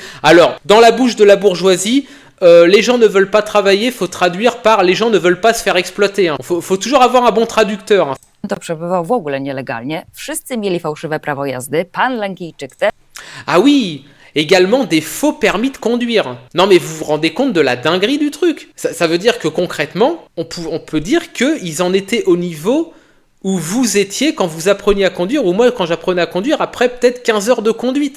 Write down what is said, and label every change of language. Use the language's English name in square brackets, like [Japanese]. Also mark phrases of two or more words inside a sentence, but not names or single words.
[French] Alors, dans la bouche de la bourgeoisie, les gens ne veulent pas travailler, faut traduire par les gens ne veulent pas se faire exploiter. Faut toujours avoir un bon traducteur. [Polish] To przebywał w ogóle nielegalnie. Wszyscy mieli fałszywe prawo jazdy. Pan Lankijczyk też. [French] Ah oui, également des faux permis de conduire. Non mais vous vous rendez compte de la dinguerie du truc. Ça veut dire que concrètement, on peut dire qu'ils en étaient au niveau où vous étiez quand vous appreniez à conduire, ou moi quand j'apprenais à conduire après peut-être 15 heures de conduite.